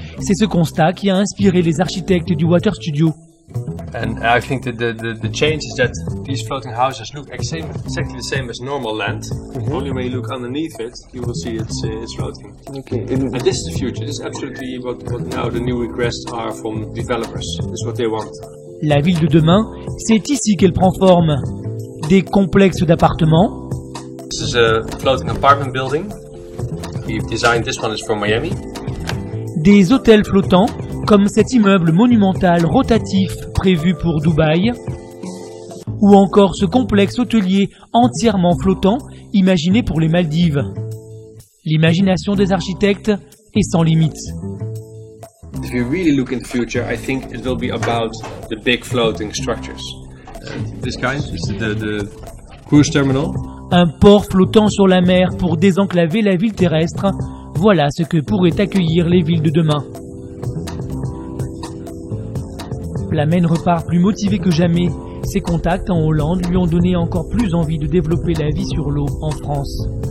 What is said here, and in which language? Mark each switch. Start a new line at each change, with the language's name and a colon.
French: C'est ce constat qui a inspiré les architectes du Water Studio.
English: And I think that the change is that these floating houses look exactly the same as normal land. Only when you look underneath it, you will see it's floating. Okay. And this is the future. This is absolutely what now the new requests are from developers. This is what they want.
French: La ville de demain, c'est ici qu'elle prend forme. Des complexes d'appartements,
English: This is a floating apartment building. We've designed this one is from Miami.
French: des hôtels flottants, comme cet immeuble monumental rotatif prévu pour Dubaï, ou encore ce complexe hôtelier entièrement flottant imaginé pour les Maldives. L'imagination des architectes est sans limite.
English: If you really look in the future, I think it will be about the big floating structures. This kind is the cruise terminal.
French: Un port flottant sur la mer pour désenclaver la ville terrestre, voilà ce que pourraient accueillir les villes de demain. Lammen repart plus motivé que jamais. Ses contacts en Hollande lui ont donné encore plus envie de développer la vie sur l'eau en France.